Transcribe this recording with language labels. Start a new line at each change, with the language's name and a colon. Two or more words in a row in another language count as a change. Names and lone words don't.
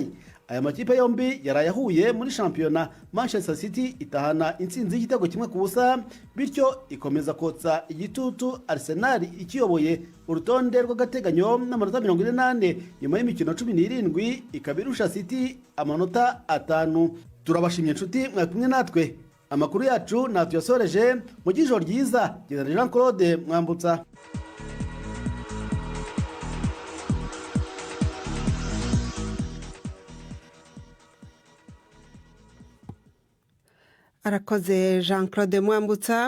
Rundi: Aya makipe yombi yarayahuye muri shampiyona. Manchester City itahana intsinzi y'igitego 1-0, bityo ikomeza kotsa igitutu Arsenal ikiyoboye urutonde rw'agateganyo n'amanota 48 nyuma y'imikino 17, ikabirusha City amanota 5. Turabashimye nshuti mwakumwe natwe. Amakuru yacu natuyasoreje mu gijoro ryiza. Jean Claude Mwambutsa. Arakoze Jean Claude Mwambutsa.